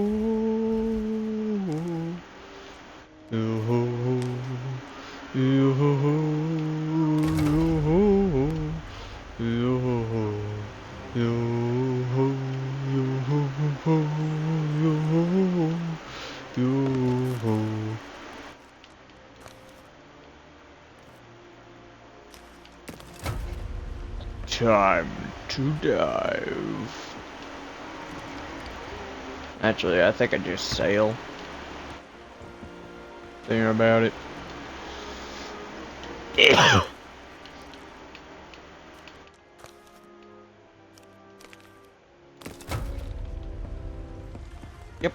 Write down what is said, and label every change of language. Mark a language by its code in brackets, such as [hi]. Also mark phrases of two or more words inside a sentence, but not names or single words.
[en] ho, yo ho ho, yo ho ho, yo ho ho, yo ho ho, yo ho, yo ho ho, yo ho, yo ho. Time to dive. Actually, I think I just sail. Thinking about it. Yep.